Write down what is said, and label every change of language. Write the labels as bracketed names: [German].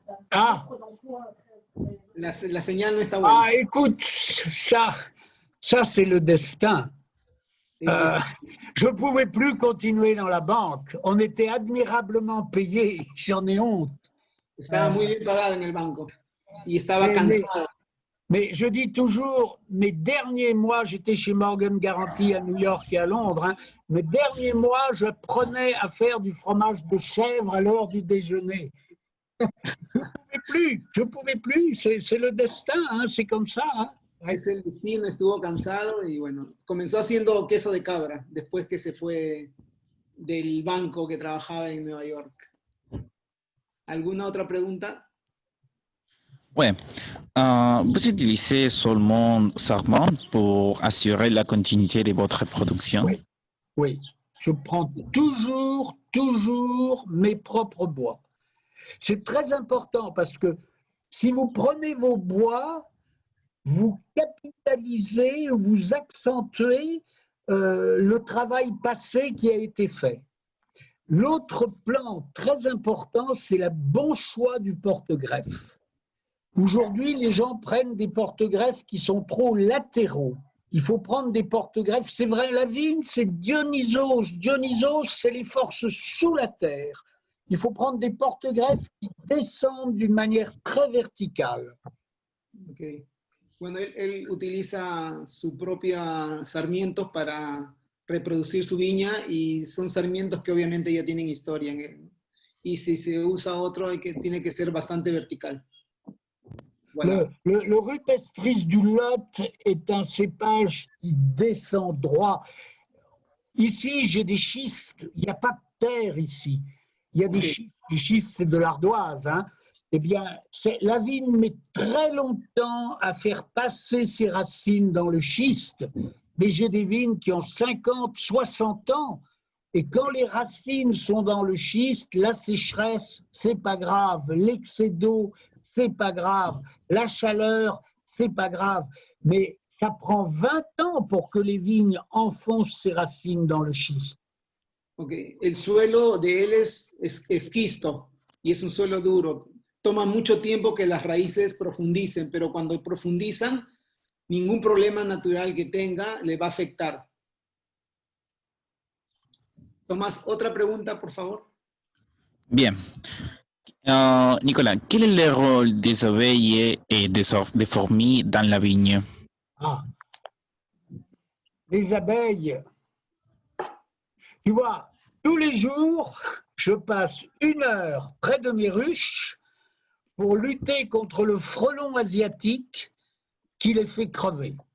[Spanish] Ah. La señal no está buena. [French] Ah, écoute, ça c'est le destin. Je ne pouvais plus continuer dans la banque. On était admirablement payés. J'en ai honte. [Spanish] Estaba muy bien pagado en el banco. Y estaba cansado. [French] Mais je dis toujours, mes derniers mois, j'étais chez Morgan Guaranty à New York et à Londres, hein, mes derniers mois, je prenais à faire du fromage de chèvre à l'heure du déjeuner. Je ne pouvais plus, c'est le destin, hein, c'est comme ça. Hein. [Spanish] Es el destino, estuvo cansado y bueno, comenzó haciendo queso de cabra después que se fue del banco que trabajaba en Nueva York. ¿Alguna otra pregunta? [French] Oui. Vous utilisez seulement Sarment pour assurer la continuité de votre production? Oui, oui. Je prends toujours mes propres bois. C'est très important parce que si vous prenez vos bois, vous capitalisez, vous accentuez le travail passé qui a été fait. L'autre plan très important, c'est le bon choix du porte-greffe. Aujourd'hui, les gens prennent des porte-greffes qui sont trop latéraux. Il faut prendre des porte-greffes. C'est vrai, la vigne, c'est Dionysos. Dionysos, c'est les forces sous la terre. Il faut prendre des porte-greffes qui descendent d'une manière très verticale. Okay. [Spanish] Bueno, él utiliza su propia sarmientos para reproducir su viña y son sarmientos que obviamente ya tienen historia en él. Y si se usa otro, tiene que ser bastante vertical. [French] Voilà. Le rupestris du Lot est un cépage qui descend droit. Ici, j'ai des schistes. Il n'y a pas de terre ici. Il y a des schistes. Les schistes, c'est de l'ardoise. Hein. Eh bien, la vigne met très longtemps à faire passer ses racines dans le schiste. Mais j'ai des vignes qui ont 50, 60 ans. Et quand les racines sont dans le schiste, la sécheresse, c'est pas grave. L'excès d'eau, c'est pas grave. La chaleur, c'est pas grave. Mais ça prend 20 ans pour que les vignes enfoncent ses racines dans le schiste. [Spanish] Ok, el suelo de él es esquisto y es un suelo duro. Toma mucho tiempo que las raíces profundicen, pero cuando profundizan, ningún problema natural que tenga le va a afectar. Tomás, otra pregunta, por favor. [French] Bien. Nicolas, quel est le rôle des abeilles et des fourmis dans la vigne? Les abeilles, tu vois, tous les jours, je passe 1 heure près de mes ruches pour lutter contre le frelon asiatique qui les fait crever.